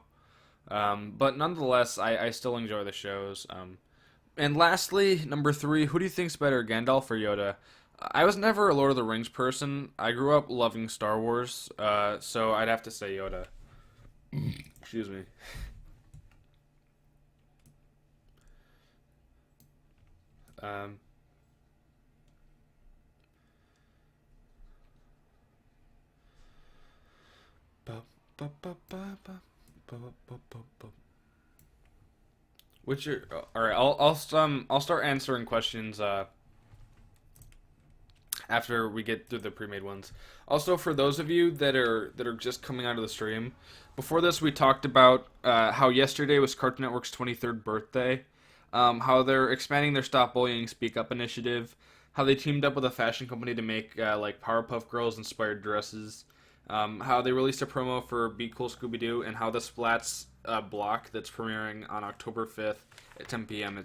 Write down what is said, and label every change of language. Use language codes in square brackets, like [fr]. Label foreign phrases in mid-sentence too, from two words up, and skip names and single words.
[en] But nonetheless, I still enjoy the shows. And lastly, number three, who do you think's better, Gandalf or Yoda? I was never a Lord of the Rings person. I grew up loving Star Wars, so I'd have to say Yoda. Excuse me. Um, ba, ba, ba, ba, ba, ba, ba, ba, ba. Which are all right? I'll start answering questions after we get through the pre-made ones. Also, for those of you that are just coming out of the stream, before this we talked about how yesterday was Cartoon Network's 23rd birthday, how they're expanding their Stop Bullying, Speak Up initiative, how they teamed up with a fashion company to make like Powerpuff Girls inspired dresses, how they released a promo for Be Cool Scooby Doo, and how the Splats block that's premiering on October 5th at 10 p.m.